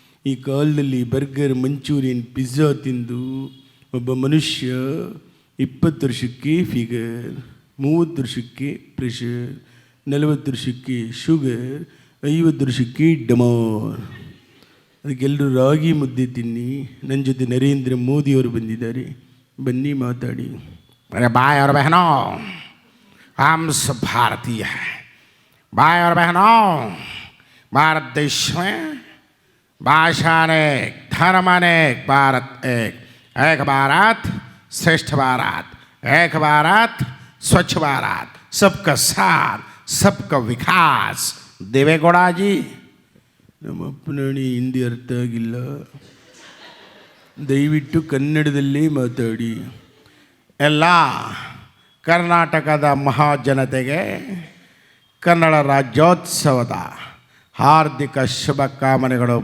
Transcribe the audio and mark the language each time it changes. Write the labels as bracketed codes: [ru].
[kn] ಈ ಕಾಲದಲ್ಲಿ burger, manchurian, pizza ತಿಂದು ಒಬ್ಬ ಮನುಷ್ಯ 20 ವರ್ಷಕ್ಕೆ ಫಿಗರ್, 30 ವರ್ಷಕ್ಕೆ ಪ್ರೆಷರ್, 40 ವರ್ಷಕ್ಕೆ ಶುಗರ್, 50 ವರ್ಷಕ್ಕೆ ಡಮಾರ್. ಅದಕ್ಕೆಲ್ಲರೂ ರಾಗಿ ಮುದ್ದೆ ತಿನ್ನಿ. ನನ್ನ ಜೊತೆ ನರೇಂದ್ರ ಮೋದಿಯವರು ಬಂದಿದ್ದಾರೆ, ಬನ್ನಿ ಮಾತಾಡಿ. [hi] अरे भाई और बहनों, हम सब भारतीय हैं। भाई और बहनों, भारत देश में भाषा अनेक, धर्म अनेक, भारत एक, एक भारत श्रेष्ठ भारत, ಏಕ ಭಾರತ್ ಸ್ವಚ್ಛ ಭಾರತ್ ಸಬ್ಕಾ ಸಾಥ್ ಸಬ್ಕಾ ವಿಕಾಸ್. [kn] ದೇವೇಗೌಡಾಜಿ. ನಮ್ಮ ಅಪ್ಪನಾಣಿ ಹಿಂದಿ ಅರ್ಥ ಆಗಿಲ್ಲ, ದಯವಿಟ್ಟು ಕನ್ನಡದಲ್ಲೇ ಮಾತಾಡಿ. ಎಲ್ಲ ಕರ್ನಾಟಕದ ಮಹಾಜನತೆಗೆ ಕನ್ನಡ ರಾಜ್ಯೋತ್ಸವದ ಹಾರ್ದಿಕ ಶುಭಕಾಮನೆಗಳು.